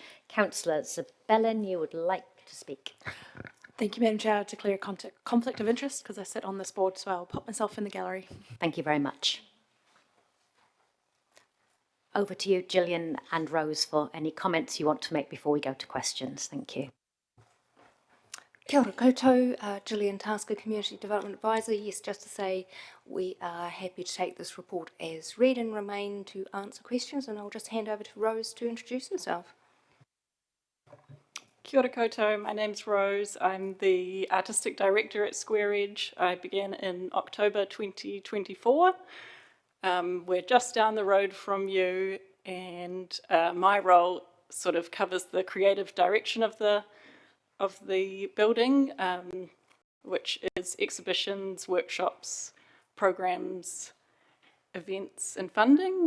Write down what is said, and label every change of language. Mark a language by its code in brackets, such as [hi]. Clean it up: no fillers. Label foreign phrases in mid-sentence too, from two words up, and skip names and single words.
[en] Councillor Zabellen, you would like to speak. Thank you, Madam Chair. I declare a conflict of interest because I sit on this board, so I'll put myself in the gallery. Thank you very much. Over to you, Gillian and Rose, for any comments you want to make before we go to questions. Thank you. [mi] Kia ora koutou, [en] Gillian Tasker, Community Development Advisor. Yes, just to say we are happy to take this report as read and remain to answer questions, and I'll just hand over to Rose to introduce herself. [mi] Kia ora koutou, [en] my name's Rose. I'm the Artistic Director at Square Edge. I began in October 2024. We're just down the road from you, and my role sort of covers the creative direction of the building, which is exhibitions, workshops, programs, events and funding.